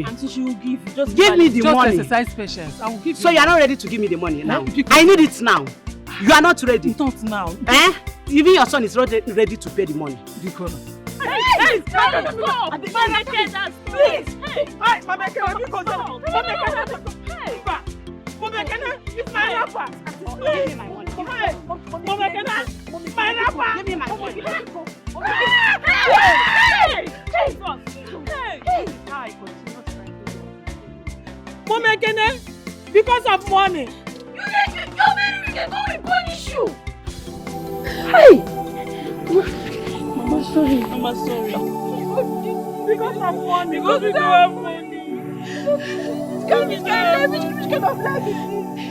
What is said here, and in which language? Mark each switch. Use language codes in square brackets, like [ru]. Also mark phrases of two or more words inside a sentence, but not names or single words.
[en] Auntie, she will give you. Just give me the money. Just exercise patience. I will give you. So you are not ready to give me the money now? I need it now. You are not ready. Not now. Eh? Even your son is ready to pay the money. Because. Please, Hi, Mama Ekene, you go there. Mama Ekene, Mama Ekene, it's my rapper. Give me my money. Mama Ekene, my rapper. Give me my money. Hey! Mama Ekene, because of money. You can go and punish you. Hey! Mama, sorry. Mama, sorry. Because of money. Because we don't have money. Which kind of life is this?